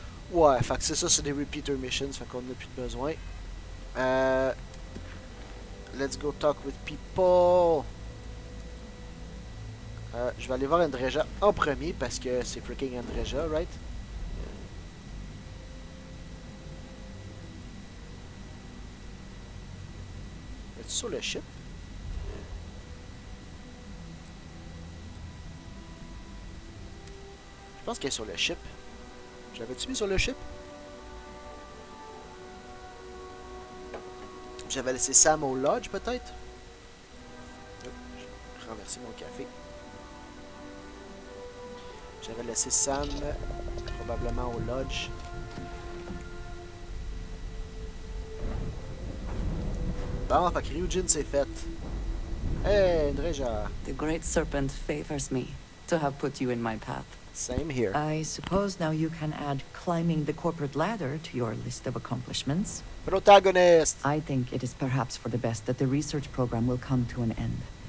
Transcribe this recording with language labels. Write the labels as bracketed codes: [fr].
[fr] Ouais, fait que c'est ça, c'est des repeater missions, fait qu'on n'a plus de besoin. [en] Let's go talk with people. [fr] Je vais aller voir Andreja en premier parce que c'est freaking Andreja, right? Es-tu sur le ship? Je pense qu'elle est sur le ship. Je l'avais-tu mis sur le ship? J'avais laissé Sam au lodge, peut-être? Oh, j'ai renversé mon café. J'avais laissé Sam probablement au lodge. Bon, fait que Ryujin c'est fait. [en] Hey, Andreja. The Great Serpent favors me to have put you in my path. Same here. I suppose now you can add climbing the corporate ladder to your list of accomplishments. Protagonist. I think it is perhaps for the best that the research program will come to an end.